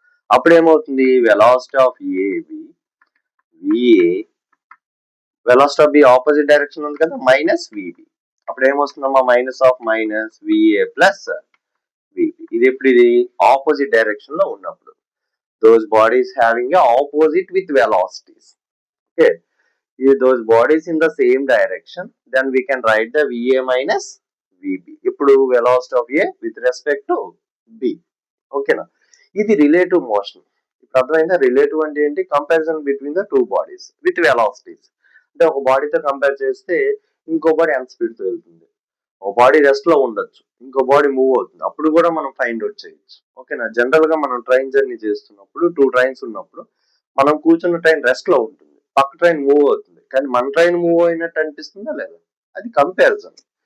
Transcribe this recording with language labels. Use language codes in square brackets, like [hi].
[te] అప్పుడు ఏమవుతుంది, velocity of AB VA, velocity of B opposite direction ఉంది కదా, మైనస్ విబి. అప్పుడు ఏమొస్తుందమ్మా, minus of minus VA plus VB. ఇది ఎప్పుడు, ఇది ఆపోజిట్ డైరెక్షన్ లో ఉన్నప్పుడు. [en] Those bodies having a opposite with velocities. Okay, if those bodies in the same direction, then we can write the VA minus VB. ఇప్పుడు velocity of A with respect to B. [te] ఓకేనా, ఇది relative motion. ఇప్పుడు అర్థమైందా? Relative అంటే ఏంటి? [en] Comparison between the two bodies with velocities. [te] అంటే ఒక బాడీతో compare చేస్తే ఇంకో బాడీ ఎంత స్పీడ్ తో వెళ్తుంది, ఒక బాడీ రెస్ట్ లో ఉండొచ్చు, ఇంకో బాడీ మూవ్ అవుతుంది, అప్పుడు కూడా మనం ఫైండ్ అవుట్ చేయొచ్చు. ఓకేనా, జనరల్ గా మనం ట్రైన్ జర్నీ చేస్తున్నప్పుడు 2 ట్రైన్స్ ఉన్నప్పుడు మనం కూర్చున్న ట్రైన్ రెస్ట్ లో ఉంటుంది, పక్క ట్రైన్ మూవ్ అవుతుంది, కానీ మన ట్రైన్ మూవ్ అయినట్టు అనిపిస్తుందా లేదా? అది కంపారిజన్.